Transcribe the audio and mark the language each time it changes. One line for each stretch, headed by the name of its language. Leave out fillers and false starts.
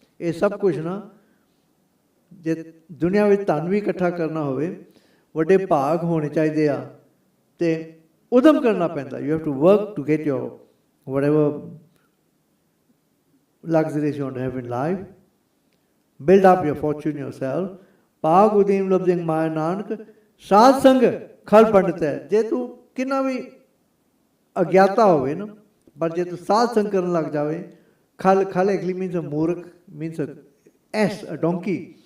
Punjabi: ਇਹ ਸਭ ਕੁਛ ਨਾ, ਜੇ ਦੁਨੀਆ ਵਿੱਚ ਧਨ ਵੀ ਇਕੱਠਾ ਕਰਨਾ ਹੋਵੇ, ਵੱਡੇ ਭਾਗ ਹੋਣੇ ਚਾਹੀਦੇ ਆ ਅਤੇ ਉਦਮ ਕਰਨਾ ਪੈਂਦਾ।
English: You have to work to get your whatever luxuries you want to have in life. Build up your fortune yourself.
Punjabi: ਭਾਗ ਉਦੀਮ ਲਬਜਿੰਗ ਮਾਇਆ ਨਾਨਕ ਸਾਧ ਸੰਗ ਖਲ ਪੰਡਿਤ ਹੈ। ਜੇ ਤੂੰ ਕਿੰਨਾ ਵੀ ਅਗਿਆਤਾ ਹੋਵੇ ਨਾ, ਪਰ ਜੇ ਤੂੰ ਸਾਧ ਸੰਗ ਕਰਨ ਲੱਗ ਜਾਵੇ, ਖਲ
English: Actually means a ਮੂਰਖ, means as a donkey.